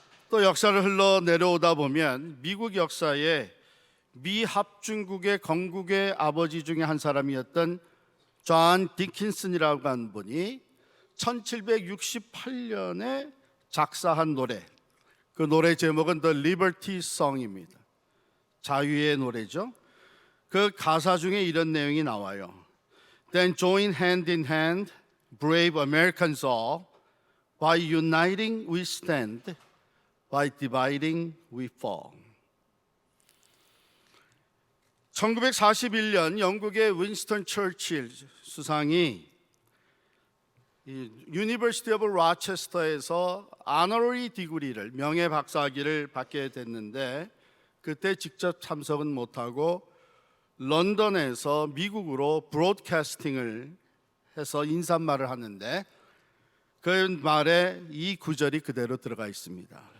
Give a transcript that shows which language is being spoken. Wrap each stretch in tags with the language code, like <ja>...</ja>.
<ko>또 역사를 흘러 내려오다 보면 미국 역사에 미 합중국의 건국의 아버지 중에 한 사람이었던 존 디킨슨이라고 하는 분이 1768년에 작사한 노래, 그 노래 제목은 The Liberty Song입니다. 자유의 노래죠. 그 가사 중에 이런 내용이 나와요.</ko> <en>Then join hand in hand, brave Americans all. By uniting we stand, by dividing we fall.</en> <ko>1941년 영국의 윈스턴 처칠 수상이 유니버시티 오브 로체스터에서 아너러리 디그리를, 명예 박사학위를 받게 됐는데, 그때 직접 참석은 못하고 런던에서 미국으로 브로드캐스팅을 해서 인사말을 하는데, 그 말에 이 구절이 그대로 들어가 있습니다.</ko>